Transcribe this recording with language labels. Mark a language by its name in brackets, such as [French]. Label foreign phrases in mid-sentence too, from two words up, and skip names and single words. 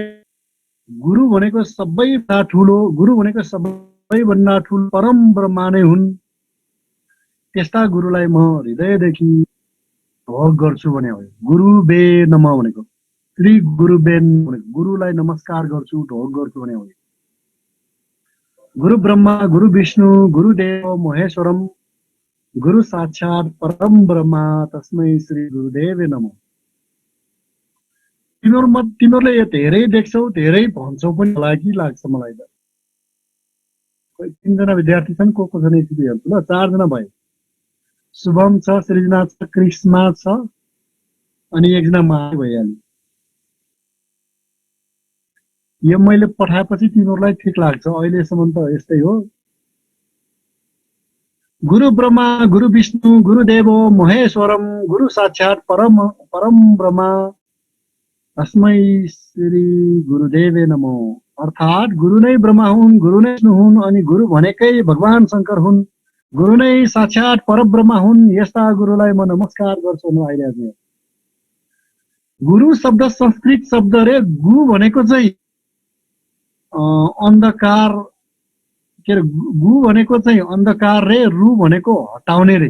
[Nepali] गुरु भनेको सबैभन्दा ठुलो, गुरु भनेको सबैभन्दा ठुलो परम ब्रह्मा नै हुन्। त्यस्ता गुरुलाई म हृदयदेखि ढोग गर्छु भने हो। [Sanskrit] गुरु बे नमः [Nepali] भनेको, [Sanskrit] श्री गुरु बेन [Nepali] भनेको गुरुलाई नमस्कार गर्छु, ढोग गर्छु भने हो। [Sanskrit] गुरु ब्रह्मा गुरु विष्णु गुरुदेव महेश्वरम गुरु साक्षात परम ब्रह्मा तस्मै श्री गुरुदेव नमः। [Nepali] तिमीहरूले यो धेरै देख्छौ, धेरै भन्छौ पनि होला कि लाग्छ मलाई त। 3 जना विद्यार्थी छन्, को छन् एकचोटि हेर्छु ल। 4 जना भयो। शुभम छ, सृजना छ, कृष्णा छ, अनि एकजना माया भइहाल्यो। यो मैले पठाएपछि तिमीहरूलाई ठिक लाग्छ, अहिलेसम्म त यस्तै हो। [Sanskrit] गुरु ब्रह्मा गुरु विष्णु गुरुदेव महेश्वरम गुरु साक्षात परम ब्रह्मा तस्मै श्री गुरुदेवे नमो। [Nepali] अर्थात गुरु नै ब्रह्मा हुन्, गुरु नै विष्णु हुन्, अनि गुरु भनेकै भगवान शंकर हुन्, गुरु नै साक्षात परब्रह्मा हुन्। यस्ता गुरुलाई म नमस्कार गर्छु आइरहेको। गुरु शब्द संस्कृत शब्द रे। गु भनेको चाहिँ अन्धकार के अरे, गु भनेको चाहिँ अन्धकार रे, रु भनेको हटाउने रे।